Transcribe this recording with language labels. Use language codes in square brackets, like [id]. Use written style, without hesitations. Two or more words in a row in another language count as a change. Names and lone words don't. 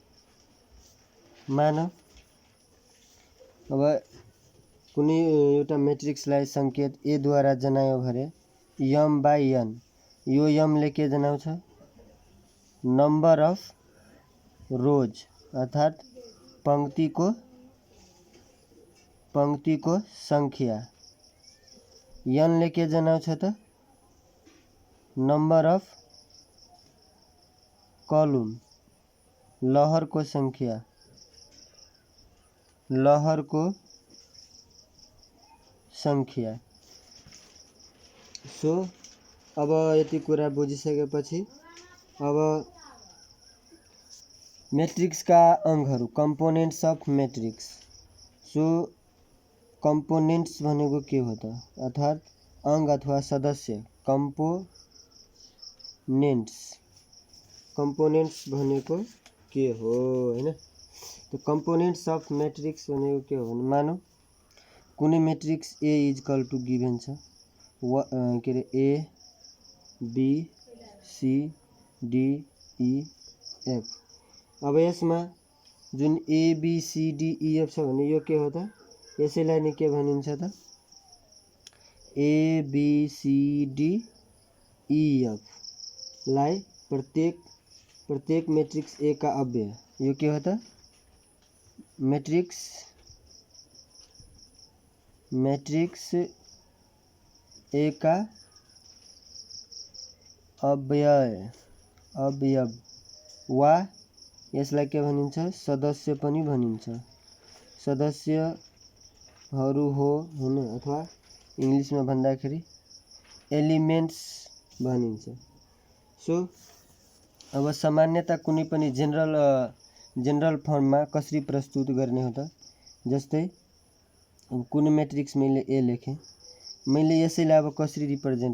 [ne] मानव अब कुनै एउटा मैट्रिक्सलाई संकेत A द्वारा जनायो भने m बाई n यो m ले के जनाउँछ [en] number of rows [ne] अर्थात पंक्ति को संख्या n ले के जनाउँछ त [en] number of column [ne] लहर को संख्या सो अब यति कुरा बुझिसकेपछि अब मैट्रिक्स का अंगहरू [en] components of matrix [ne] सो कंपोनेंट्स भनेको के हो त अर्थात अंग अथवा सदस्य कंपोनेंट्स भनेको के हो हैन तो [en] components of matrix [ne] भनेको के हो भने मानौ कुनै मैट्रिक्स A [en] equal to given [ne] छ के रे A B C D E F अब यसमा जुन A B C D E F छ भने यो के हो त यसैलाई नि के भनिन्छ त A B C D E F लाई प्रत्येक मैट्रिक्स A का अव्यय यो के हो त मैट्रिक्स A का अवयव वा यसलाई के भनिन्छ सदस्य पनि भनिन्छ सदस्यहरू हो हैन अथवा इंग्लिश में भन्दाखेरि एलिमेंट्स भनिन्छ। सो अब सामान्यतः कुनै पनि जनरल फर्ममा कसरी प्रस्तुत गर्ने हो त जस्तै कुनै मैट्रिक्स मैले A लेखेँ मैले यसैलाई अब कसरी रिप्रेजेंट